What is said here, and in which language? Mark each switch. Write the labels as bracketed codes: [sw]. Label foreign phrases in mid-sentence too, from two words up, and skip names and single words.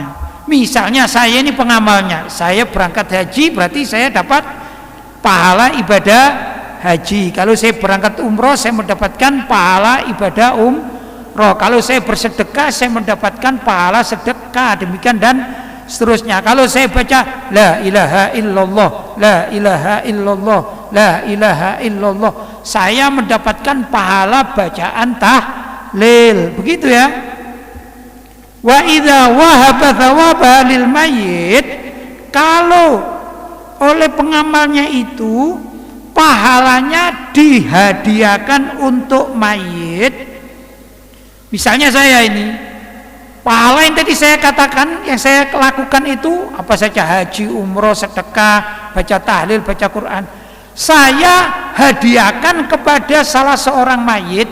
[id] Misalnya saya ini pengamalnya, saya berangkat haji, berarti saya dapat pahala ibadah haji. Kalau saya berangkat umroh, saya mendapatkan pahala ibadah umroh. Kalau saya bersedekah, saya mendapatkan pahala sedekah. Demikian dan seterusnya. Kalau saya baca [ar] la ilaha illallah, la ilaha illallah, la ilaha illallah, [id] saya mendapatkan pahala bacaan tahlil. Begitu ya. [ar] Wa idza wahaba thawaba lil mayyit, [id] kalau oleh pengamalnya itu pahalanya dihadiahkan untuk mayit. Misalnya saya ini, pahala yang tadi saya katakan, yang saya lakukan itu apa saja, haji, umroh, sedekah, baca tahlil, baca Quran, saya hadiahkan kepada salah seorang mayit.